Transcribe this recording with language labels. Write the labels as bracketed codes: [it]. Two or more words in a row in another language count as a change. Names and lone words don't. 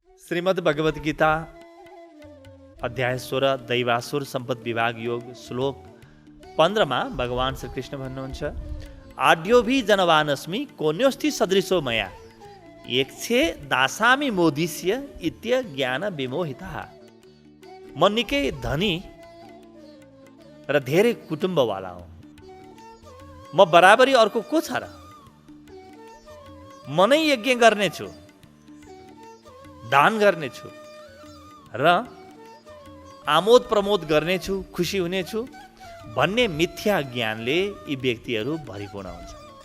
[ne] श्रीमद् भगवत गीता अध्याय 16 दैवासुर सम्पद विभाग योग श्लोक 15 भगवान श्री कृष्ण भन्नुहुन्छ [sa] आड्योभि जनवानस्मि कोन्योस्ति सदृशो मया एकछे दासामी मोदिष्य इत्य ज्ञान विमोहितः। [ne] म निकै धनी र धेरै कुटुम्बवाला हुँ। म बराबरी अर्को को छ र? म नै यज्ञ गर्नेछु, दान गर्नेछु र आमोद प्रमोद गर्नेछु, खुसी हुनेछु भन्ने मिथ्या ज्ञानले यी व्यक्तिहरू भरिपूर्ण हुन्छ।